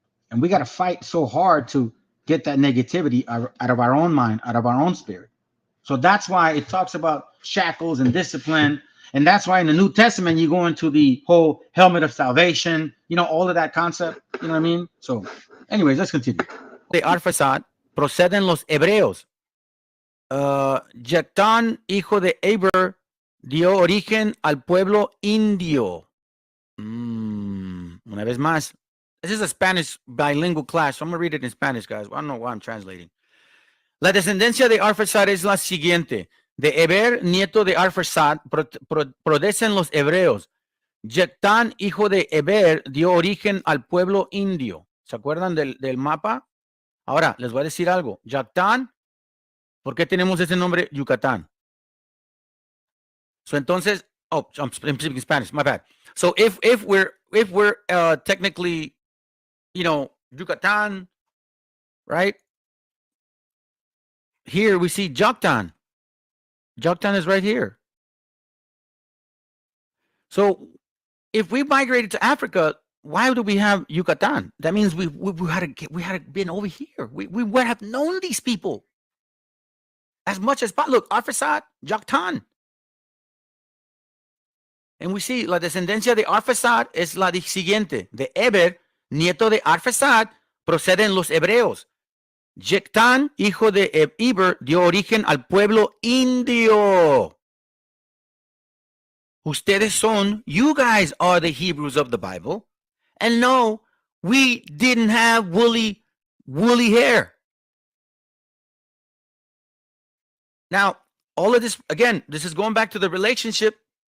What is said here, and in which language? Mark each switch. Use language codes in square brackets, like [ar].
[en] And we got to fight so hard to get that negativity out of our own mind, out of our own spirit. So that's why it talks about shackles and discipline. And that's why in the New Testament, you go into the whole helmet of salvation, you know, all of that concept. You know what I mean? So anyways, let's continue. [es] De Arphaxad proceden los hebreos. Jectán, hijo de Eber, dio origen al pueblo indio. Una vez más. [en] This is a Spanish bilingual class, so I'm going to read it in Spanish, guys. I don't know why I'm translating. [es] La descendencia de Arphaxad es la siguiente. De Eber, nieto de Arphaxad, proceden los hebreos. Jectán, hijo de Eber, dio origen al pueblo indio. ¿Se acuerdan del mapa? Ahora, les voy a decir algo. Jectán, ¿por qué tenemos ese nombre Yucatán? [en] So [es] entonces, [en] I'm speaking Spanish, my bad. So if we're technically, you know, Yucatán, right? Here we see Joktan. Joktan is right here. So if we migrated to Africa, why do we have Yucatan? That means we had been over here. We would have known these people as much as possible. Look, Arphaxad, Joktan. And we see [es] la descendencia de Arphaxad es la siguiente. De Eber, nieto de Arphaxad, proceden los hebreos. Jectán, hijo de Eber, dio origen al pueblo indio. Ustedes son, [en] you guys are the Hebrews of the Bible. And no, we didn't have woolly hair. Now, all of this, again, this is going back to the relationship.